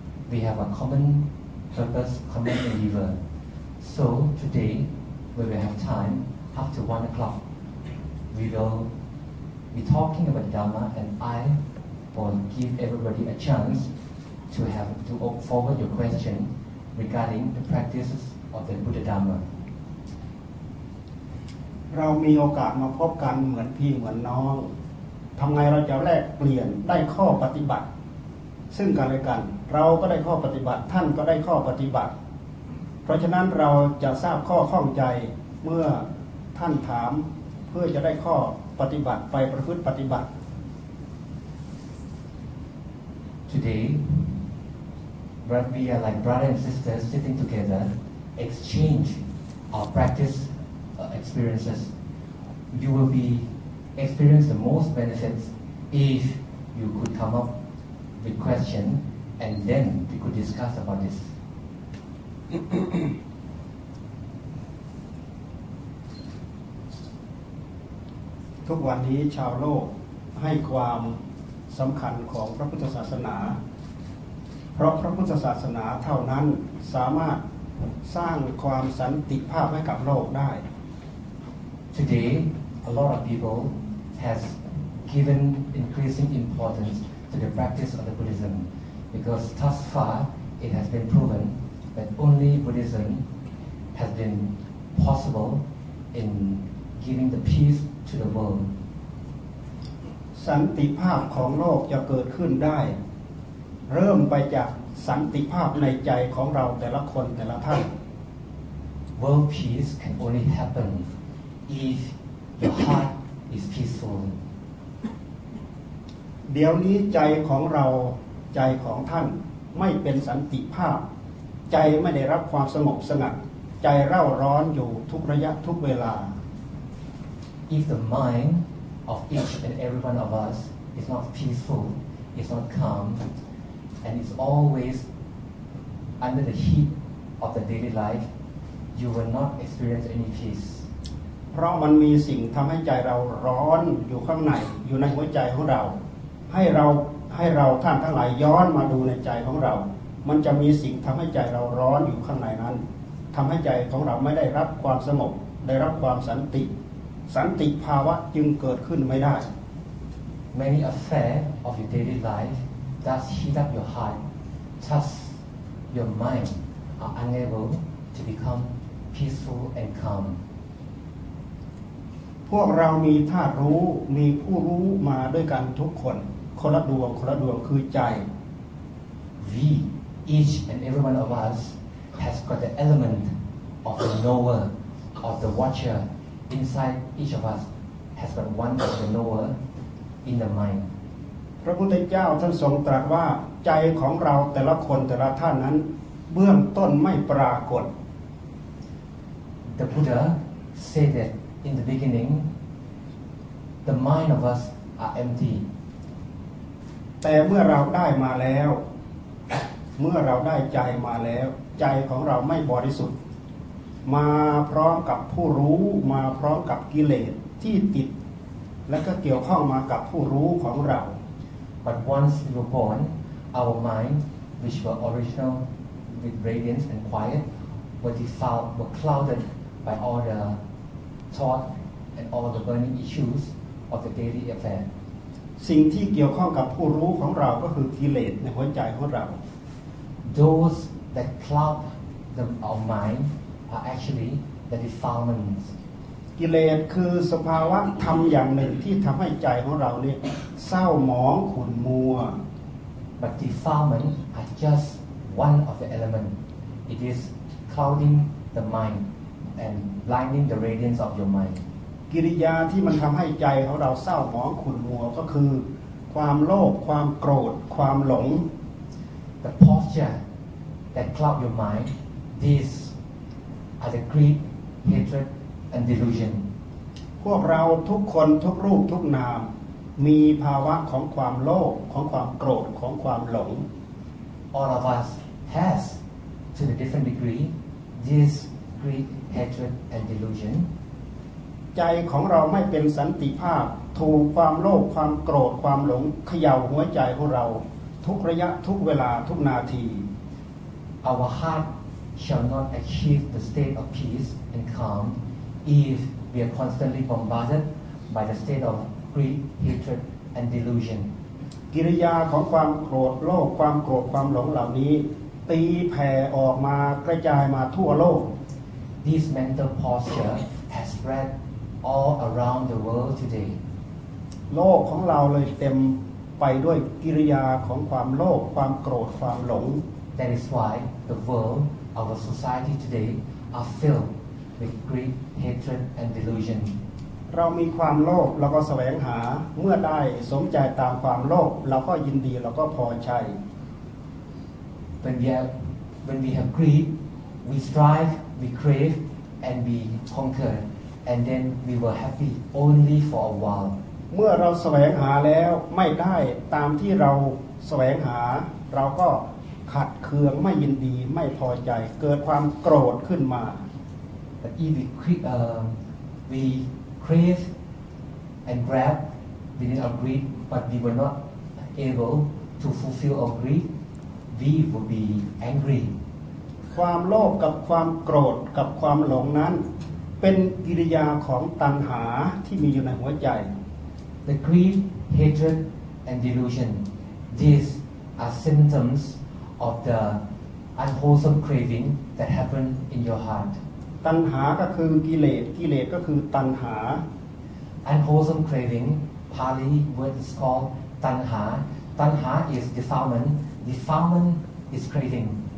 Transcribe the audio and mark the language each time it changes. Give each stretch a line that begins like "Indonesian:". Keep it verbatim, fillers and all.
English: We have a common purpose, common endeavor. So today, we will have time up to one o'clock. We will be talking about Dhamma, and I will give everybody a chance to have to forward your question regarding the practices of the Buddha Dhamma.
Thai: เรามีโอกาสมาพบกันเหมือนพี่เหมือนน้องทำไงเราจะแลกเปลี่ยนได้ข้อปฏิบัติซึ่งกันและกันเราก็ได้ข้อปฏิบัติท่านก็ได้ข้อปฏิบัติเพราะฉะนั้นเราจะทราบข้อข้องใจเมื่อท่านถามเพื่อจะได้ข้อปฏิบัติไปประพฤติปฏิบัติ
English: Today we are like brother and sister sitting together exchange our practice experiences. You will be experience the most benefits if you could come up with question and then we could discuss about this.
Thai: ทุกวันนี้ชาวโลกให้ความสำคัญของพระพุทธศาสนาเพราะพระพุทธศาสนาเท่านั้นสามารถสร้างความสันติภาพให้กับโลกได้
English: Today, a lot of people has given increasing importance to the practice of the Buddhism because thus far it has been proven that only Buddhism has been possible in giving the peace to the world.
Thai: สันติภาพของโลกจะเกิดขึ้นได้เริ่มไปจากสันติภาพในใจของเราแต่ละคนแต่ละท่าน
English: World peace can only happen if your heart is peaceful.
Thai: เดี๋ยวนี้ใจของเราใจของท่านไม่เป็นสันติภาพใจไม่ได้รับความสงบสงัดใจเร่าร้อนอยู่ทุกระยะทุกเวลา
English: If the mind of each and every one of us is not peaceful, is not calm, and is always under the heat of the daily life, you will not experience any peace.
Thai: เพราะมันมีสิ่งทำให้ใจเราร้อนอยู่ข้างในอยู่ในหัวใจของเราให้เรา ให้เราท่านทั้งหลายย้อนมาดูในใจของเรามันจะมีสิ่งทำให้ใจเราร้อนอยู่ข้างในนั้นทำให้ใจของเราไม่ได้รับความสงบได้รับความสันติสันติภาวะจึงเกิดขึ้นไม่ได้
English: Many affairs of your daily life that heat up your heart, touch your mind are unable to become peaceful and calm.
Thai: พวกเรามีธาตุรู้มีผู้รู้มาด้วยกันทุกคนคนละดวงคนละดวงคือใจ
English: We each and every one of us has got the element of the knower of the watcher inside each of us has got one of the knower in the mind
Thai: พระพุทธเจ้าท่านทรงตรัสว่าใจของเราแต่ละคนแต่ละท่านนั้นเบื้องต้นไม่ปรากฏ
English: The Buddha said that in the beginning the mind of us are empty
Thai: แต่เมื่อเราได้มาแล้วเมื่อเราได้ใจมาแล้วใจของเราไม่บริสุทธิ์มาพร้อมกับผู้รู้มาพร้อมกับกิเลสที่ติดและก็เกี่ยวข้องมากับผู้รู้ของเรา
English: But once we were born our mind which were original with radiance and quiet were defiled were clouded by all the thought and all the burning issues of the daily affair
Thai: สิ่งที่เกี่ยวข้องกับผู้รู้ของเราก็คือกิเลสในหัวใจของเรา
English: Those that cloud the our mind are actually the defilements
Thai: กิเลสคือสภาวะธรรมอย่างหนึ่งที่ทำให้ใจของเราเนี่ยเศร้าหมองขุ่นมัว
English: But defilement are just one of the element it is clouding the mind and blinding the radiance of your mind
Thai: กิริยาที่มันทำให้ใจของเราเศร้าหมองขุ่นมัวก็คือความโลภความโกรธความหลง
English: The posture that cloud your mind these are the greed hatred and delusion
Thai: พวกเราทุกคนทุกรูปทุกนามมีภาวะของความโลภของความโกรธของความหลง
English: All of us has to a different degree this greed hatred and delusion
Thai: ใจของเราไม่เป็นสันติภาพถูกความโลภความโกรธความหลงเขย่าหัวใจของเราทุกระยะทุกเวลาทุกนาที
English: Our heart shall not achieve the state of peace and calm if we are constantly bombarded by the state of greed, hatred and delusion
Thai: กิริยาของความโกรธโลภความโกรธความหลงเหล่านี้ตีแผ่ออกมากระจายมาทั่วโลก
English: This mental posture has spread all around the world today
Thai: โลกของเราเลยเต็มไปด้วยกิริยาของความโลภความโกรธความหลง
English: That is why the world our society today are filled with greed hatred and delusion
Thai: เรามีความโลภเราก็แสวงหาเมื่อได้สมใจตามความโลภเราก็ยินดีเราก็พอใจ
English: When we have when we have greed we strive we crave and we conquer and then we were happy only for a while
Thai: เมื่อเราแสวงหาแล้วไม่ได้ตามที่เราแสวงหาเราก็ขัดเคืองไม่ยินดีไม่พอใจเกิดความโกรธขึ้นมา
English: But if we uh, we crave and grab within our greed but we were not able to fulfill our greed we would be angry
Thai: ความโลภกับความโกรธกับความหลงนั้นเป็นกิริยาของตัณหาที่มีอยู่ในหัวใจ
English: The greed, hatred and delusion these are symptoms of the unwholesome craving that happen in your heart
Thai: ตัณหาก็คือกิเลสกิเลสก็คือตัณหา
English: Unwholesome craving Pali word is called tanha tanha is defilement defilement is craving